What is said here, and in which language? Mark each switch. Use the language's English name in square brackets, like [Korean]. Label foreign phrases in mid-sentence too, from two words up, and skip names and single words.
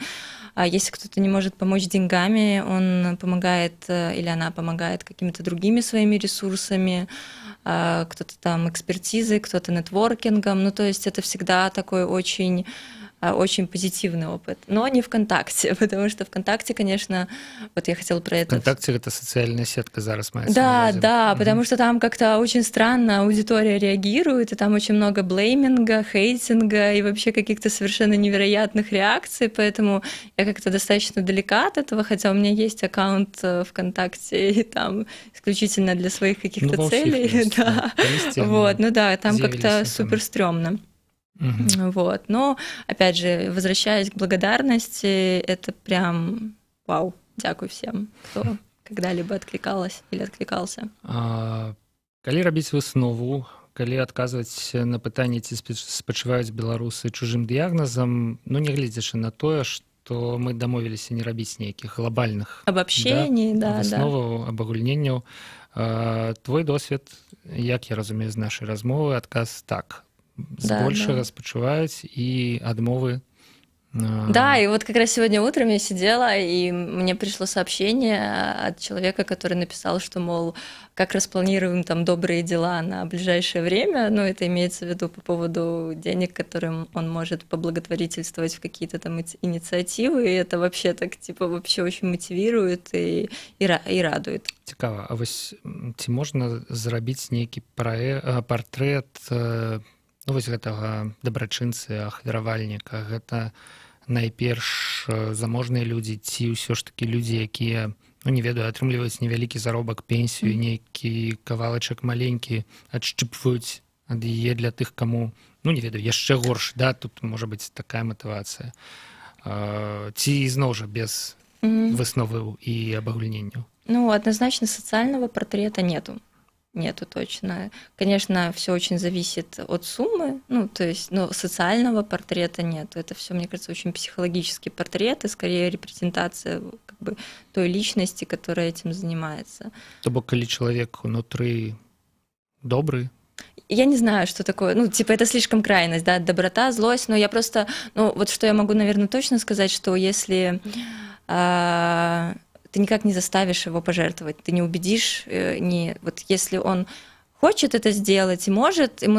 [Russian] Если кто-то не может помочь деньгами, он помогает или она помогает какими-то другими своими ресурсами, кто-то там экспертизой, кто-то нетворкингом. Ну, то есть это всегда такой очень очень позитивный опыт, но не ВКонтакте, потому что ВКонтакте, конечно, вот я хотела про это... ВКонтакте это социальная сетка [Belarusian] зараз маецца. [Russian] Да, потому что там как-то очень странно аудитория реагирует, и там очень много блейминга, хейтинга и вообще каких-то совершенно невероятных реакций, поэтому я как-то достаточно далека от этого, хотя у меня есть аккаунт ВКонтакте, и там исключительно для своих каких-то целей. Есть, да. Вот, ну да, там как-то супер стрёмно. Вот. Но, опять же, возвращаясь к благодарности, это прям вау, дякую всем, кто когда-либо откликалась или откликался. [Belarusian] Калі рабіць выснову, калі адказваць на пытанне, ці спачуваюць беларусы чужым дыягназам, ну, не гледзячы на тое, што мы дамовіліся не рабіць нейкіх глобальных [Russian] абобщений, [Belarusian] высноваў, абагульненняў. Твой досвед, як я разумею з нашай размовы, адказ так. Збольшага спачуваюць і адмовы. [Russian] Да, и вот как раз сегодня утром я сидела, и мне пришло сообщение от человека, который написал, что, мол, как распланируем там добрые дела на ближайшее время, ну, это имеется в виду по поводу денег, которым он может поблаготворительствовать в какие-то там инициативы, и это вообще так, типа, вообще очень мотивирует и радует. [Belarusian] Цікава, а вось ці можна зрабіць нейкі партрэт ну, вось гэтага дабрачынцы, ахвяравальніка, гэта найперш заможныя людзі ці ўсё ж такі людзі, якія, ну, не ведаю, атрымліваюць невялікі заробак, пенсію, нейкі кавалачак маленькі, адшчыпваюць ад яе для тых, каму, ну, не ведаю, яшчэ горш, да, тут можа быць такая матывацыя. Ці ізноў жа без высноваў і абагульненняў? Ну, [Russian] однозначно социального портрета нету. Нету точно. Конечно, все очень зависит от суммы, ну, то есть, но социального портрета нету. Это все, мне кажется, очень психологический портрет и скорее репрезентация как бы той личности, которая этим занимается. [Belarusian] То бок, калі чалавек унутры добрый? [Russian] Я не знаю, что такое, ну, типа, это слишком крайность, да, доброта, злость, но я просто, ну, вот что я могу, наверное, точно сказать, что если... ты никак не заставишь его пожертвовать, ты не убедишь, вот если он хочет это сделать и может, ему